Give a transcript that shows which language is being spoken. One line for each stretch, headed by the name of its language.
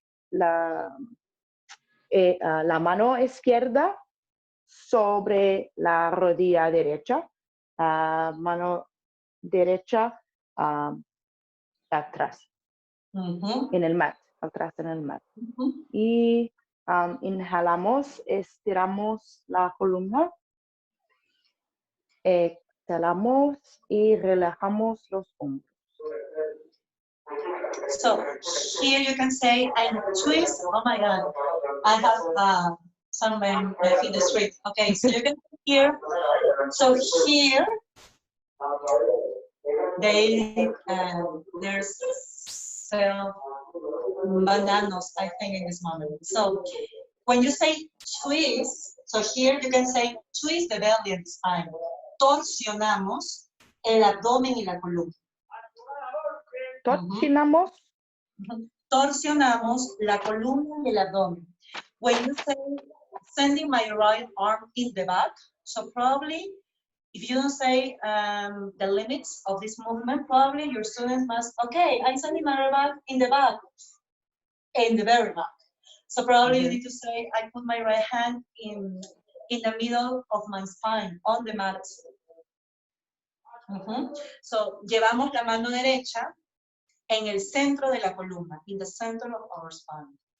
Spanish: La mano izquierda sobre la rodilla derecha, mano derecha atrás, en el mat, atrás en el mat. Y inhalamos, estiramos la columna, exhalamos y relajamos los hombros.
English: So here you can say, I'm twist. Oh my God, I have some men in the street. Okay, so you can here. So here, there's bananas, I think, in this moment. So when you say twist, so here you can say twist the belly and the spine.
Spanish: Torsionamos el abdomen y la columna. Torsionamos. Torsionamos la columna y el abdomen.
English: When you say sending my right arm in the back, so probably if you don't say the limits of this movement, probably your students must, okay, I'm sending my right back in the back, in the very back. So probably you need to say, I put my right hand in the middle of my spine, on the mat.
Spanish: So llevamos la mano derecha en el centro de la columna,
English: in the center of our spine.